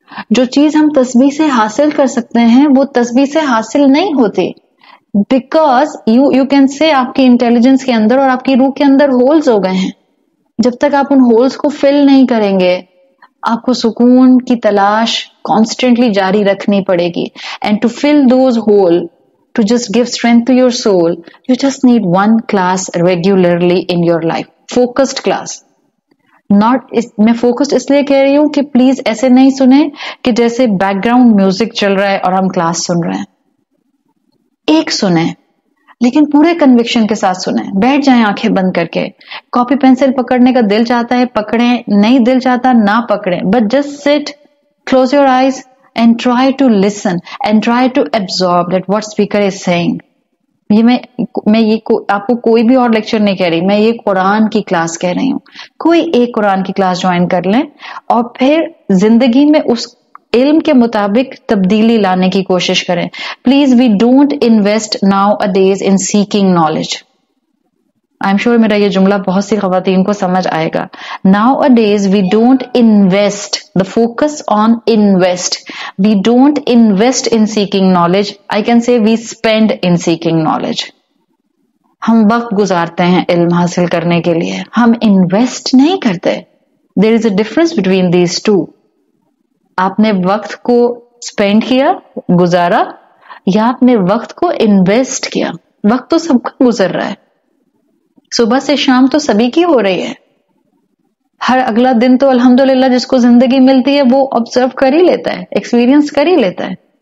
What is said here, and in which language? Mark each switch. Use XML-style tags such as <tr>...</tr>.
<ur>جو چیز ہم تسبیح سے حاصل کر سکتے ہیں وہ تسبیح سے حاصل نہیں ہوتی,</ur> <en>because you can say</en> <ur>آپ کی انٹیلیجنس کے اندر اور آپ کی روح کے اندر ہولز ہو گئے ہیں. جب تک آپ ان ہولز کو فل نہیں کریں گے, آپ کو سکون کی تلاش کانسٹنٹلی جاری رکھنی پڑے گی.</ur> <en>And to fill those hole, to just give strength to your soul, you just need 1 class regularly in your life. Focused class.</en> <ur>میں focused اس لیے کہہ رہی ہوں کہ پلیز ایسے نہیں سنیں کہ جیسے بیک گراؤنڈ میوزک چل رہا ہے اور ہم کلاس سن رہے ہیں. ایک سنیں لیکن پورے کنوکشن کے ساتھ سنیں. بیٹھ جائیں آنکھیں بند کر کے. کاپی پینسل پکڑنے کا دل چاہتا ہے پکڑیں, نہیں دل چاہتا نہ پکڑیں,</ur> <en>But just sit, close your eyes and try to listen and try to absorb that what speaker is saying.</en> <ur>یہ میں یہ آپ کو کوئی بھی اور لیکچر نہیں کہہ رہی, میں یہ قرآن کی کلاس کہہ رہی ہوں. کوئی ایک قرآن کی کلاس جوائن کر لیں اور پھر زندگی میں اس علم کے مطابق تبدیلی لانے کی کوشش کریں.</ur> <en>Please we don't invest nowadays in seeking knowledge.</en> <ur>I am sure میرا یہ جملہ بہت سی خواتین کو سمجھ آئے گا.</ur> <en>Nowadays we don't invest, the focus on invest. We don't invest in seeking knowledge. I can say we spend in seeking knowledge.</en> <ur>ہم وقت گزارتے ہیں علم حاصل کرنے کے لیے, ہم انویسٹ نہیں کرتے.</ur> <en>There is a difference between these two.</en> <ur>آپ نے وقت کو spend کیا, گزارا, یا آپ نے وقت کو انویسٹ کیا. وقت تو سب کا گزر رہا ہے, صبح سے شام تو سبھی کی ہو رہی ہے. ہر اگلا دن تو الحمدللہ جس کو زندگی ملتی ہے وہ آبزرو کر ہی لیتا ہے, ایکسپیرینس کر ہی لیتا ہے.</ur>